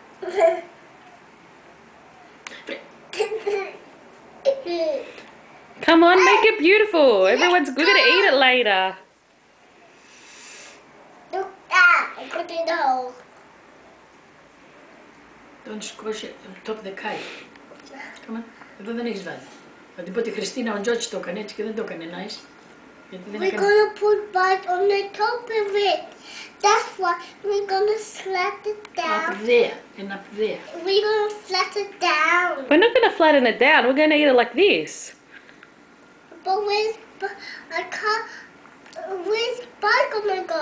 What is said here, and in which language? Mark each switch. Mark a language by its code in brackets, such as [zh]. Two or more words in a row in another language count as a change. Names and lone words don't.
[en] Come on, make it beautiful. Everyone's we're gonna eat it later. Look, I put it in the hole. Don't squash it on top of the kite. Come on, [el] εδώ δεν έχεις βάλει. Θα την πω τη Χριστίνα, ο Τζότς το έκανε έτσι και δεν το έκανε nice. Γιατί δεν [en] We're [el] έκανε... [en] gonna put bite on the top of it. That's why we're gonna flat it down. Up there and up there. We're gonna flat it down. We're not gonna flatten it down. We're gonna eat it like this. But I can't. Where's Bite gonna go?